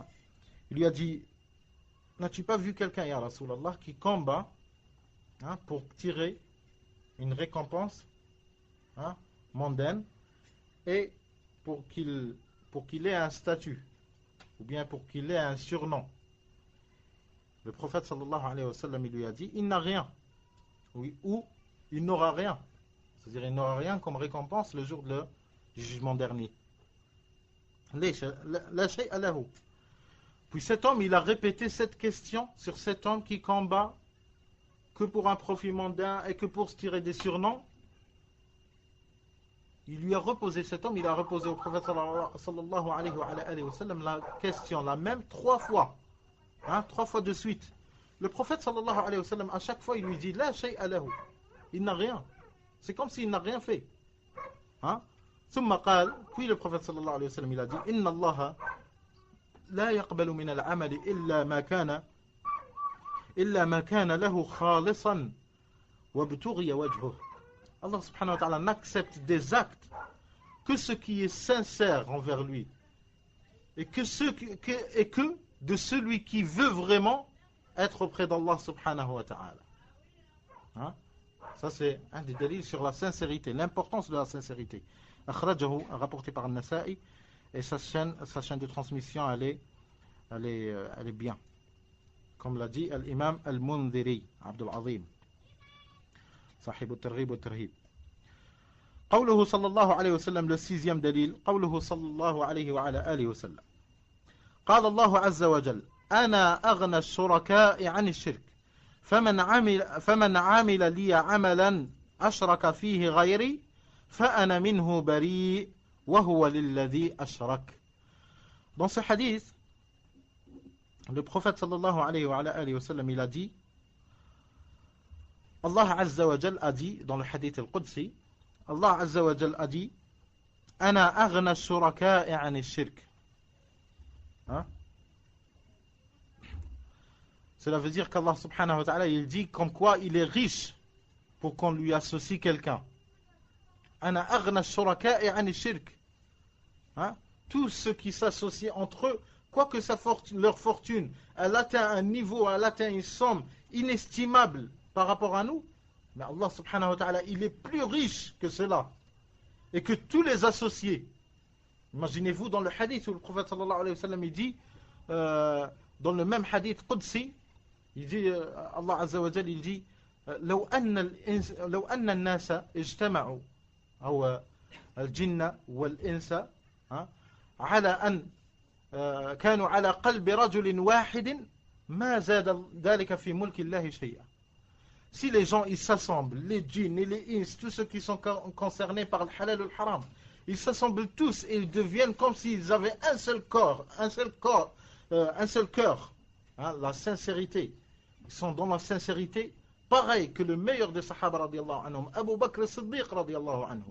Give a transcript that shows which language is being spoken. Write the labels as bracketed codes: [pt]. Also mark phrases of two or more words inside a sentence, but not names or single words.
[fr] Il lui a dit, n'as-tu pas vu quelqu'un, [ar] يا رسول الله, [fr] qui combat pour tirer une récompense mondaine et pour qu'il ait un statut ou bien pour qu'il ait un surnom. Le prophète [ar] صلى الله عليه وسلم, [fr] il lui a dit, il n'a rien. Oui, ou il n'aura rien. C'est-à-dire, il n'aura rien comme récompense le jour du jugement dernier. [ar] لا شيء له. [fr] Puis cet homme, il a répété cette question sur cet homme qui combat que pour un profit mondain et que pour se tirer des surnoms. Il lui a reposé, cet homme, il a reposé au prophète [ar] صلى الله عليه وسلم [fr] la question, la même 3 fois. 3 fois de suite. Le prophète [ar] صلى الله عليه وسلم, [fr] à chaque fois, il lui dit, [ar] لا شيء له. [fr] Il n'a rien. C'est comme s'il n'a rien fait. [ar] ثم قال, [fr] puis le prophète [ar] صلى الله عليه وسلم, [fr] il a dit, [ar] إن الله لا يقبل من العمل إلا ما كان له خالصا وابتغي وجهه. [fr] Allah [ar] سبحانه وتعالى [fr] n'accepte des actes que ce qui est sincère envers lui et que de celui qui veut vraiment être auprès d'Allah [ar] سبحانه وتعالى. [fr] Ça c'est un des délits sur la sincérité, l'importance de la sincérité. Akhrajahu, rapporté par An-Nasa'i. Et sa chaîne de transmission, elle est bien. Comme l'a dit l'imam Al-Mundhiri, Abdul Azim, Sahib al-Targhib al-Tarhib. [ar] قوله صلى الله عليه وسلم, [fr] le 6e [ar] دليل, قوله صلى الله عليه وعلى آله وسلم. قال الله عز وجل, أنا أغنى الشركاء عن الشرك, فمن عمل لي عملا أشرك فيه غيري, فأنا منه بريء. [fr] Dans ce hadith, le prophète [ar] صلى الله عليه وسلم, [fr] il a dit, [ar] الله عز وجل [fr] a dit, dans le [ar] الحديث القدسي, الله عز وجل [fr] a dit, [ar] أنا أغنى الشركاء عن الشرك. [fr] Cela veut dire qu'Allah [ar] سبحانه وتعالى, [fr] il dit comme quoi il est riche pour qu'on lui associe quelqu'un. [ar] أنا أغنى الشركاء عن الشرك. [fr] Tous ceux qui s'associent entre eux, quoique leur fortune, elle atteint un niveau, elle atteint une somme inestimable par rapport à nous, mais Allah [ar] سبحانه وتعالى, [fr] il est plus riche que cela, et que tous les associés. Imaginez-vous dans le hadith où le prophète [ar] صلى الله عليه وسلم, [fr] il dit, dans le même [ar] حديث قدسي, [fr] il dit, [ar] الله عز وجل, [fr] il dit, [ar] لو أن الناس اجتمعوا أو الجن والإنس على أن كانوا على قلب رجل واحد ما زاد ذلك في ملك الله شيئا. [fr] Si les gens ils s'assemblent, les djinns et les ins, tous ceux qui sont concernés par le halal ou le haram, ils s'assemblent tous et ils deviennent comme s'ils avaient un seul corps, un seul cœur, la sincérité. Ils sont dans la sincérité, pareil que le meilleur des sahaba [ar] رضي الله عنهم, [fr] Abu Bakr as-Siddiq [ar] رضي الله عنه.